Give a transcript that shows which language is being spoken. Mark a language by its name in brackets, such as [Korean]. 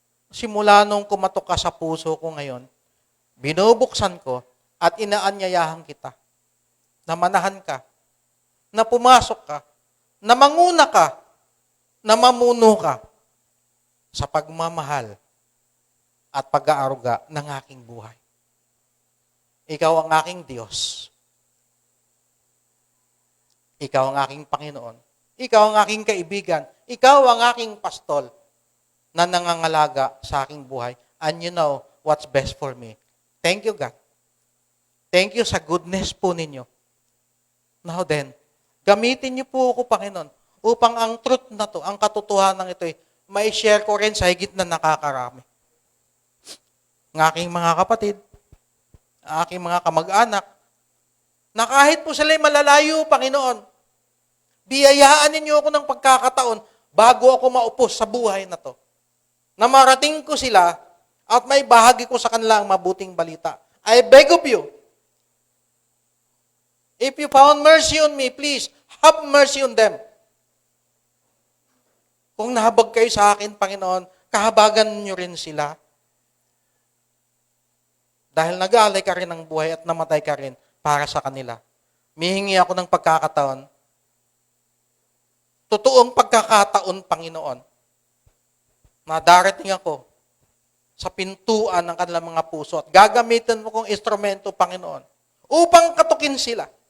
[Filipino] Simula nung kumatok ka sa puso ko ngayon, binubuksan ko at inaanyayahan kita na manahan ka, na pumasok ka, na manguna ka, na mamuno ka sa pagmamahal at pag-aaruga ng aking buhay. Ikaw ang aking Diyos. Ikaw ang aking Panginoon. Ikaw ang aking kaibigan. Ikaw ang aking pastol na nangangalaga sa aking buhay. [English] And you know what's best for me. Thank you, God. Thank you sa goodness po ninyo. Now then, [Filipino] gamitin niyo po ako, Panginoon, upang ang truth na to, ang katotohanan ito, may share ko rin sa higit na nakakarami. Ng aking mga kapatid, ang aking mga kamag-anak, na kahit po sila'y malalayo, Panginoon, biyayaan ninyo ako ng pagkakataon bago ako maupos sa buhay na to. Na marating ko sila at may bahagi ko sa kanila ang mabuting balita. [English] I beg of you, if you found mercy on me, please, have mercy on them. [Filipino] Kung nahabag kayo sa akin, Panginoon, kahabagan niyo rin sila. Dahil nag-aalay ka rin ng buhay at namatay ka rin para sa kanila. Mihingi ako ng pagkakataon, totoong pagkakataon, Panginoon, na darating ako sa pintuan ng kanilang mga puso at gagamitin mo kong instrumento, Panginoon, upang katukin sila.